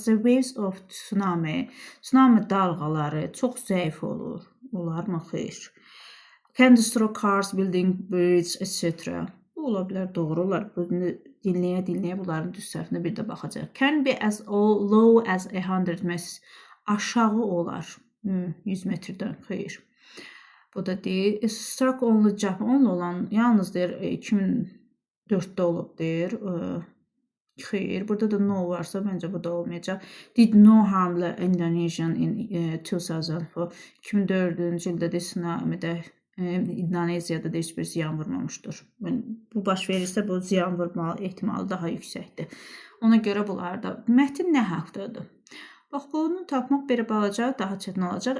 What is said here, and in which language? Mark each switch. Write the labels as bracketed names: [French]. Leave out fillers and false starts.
[English] The waves of tsunami. [Azerbaijani] Tsunami dalğaları çox zəif olur. Olar mı? Xeyr. [English] Can destroy cars, building, bridge, etc. [Azerbaijani] Bu ola bilər, doğru olar. Bunu dinləyə bunların düz səhvini bir də baxacaq. [English] Can be as low as 100 meters. [Azerbaijani] Aşağı olar. 100 metrdən. Xeyr. Bu da deyir. [English] Struck only Japan [Azerbaijani] olan yalnız deyir 2004-də olub deyir. Xeyr. Burada da no varsa məncə bu da olmayacaq. [English] Did no harm Indonesian in 2004. [Azerbaijani] 2004-cü ildə də tsunamidə İndoneziyada da heç bir ziyan vurmamışdır. Bu baş verirsə, bu ziyan vurma ehtimalı daha yüksəkdir. Ona görə bunlarda mətn nə haqdadır? Bax, bunu tapmaq belə balaca, daha çətin olacaq.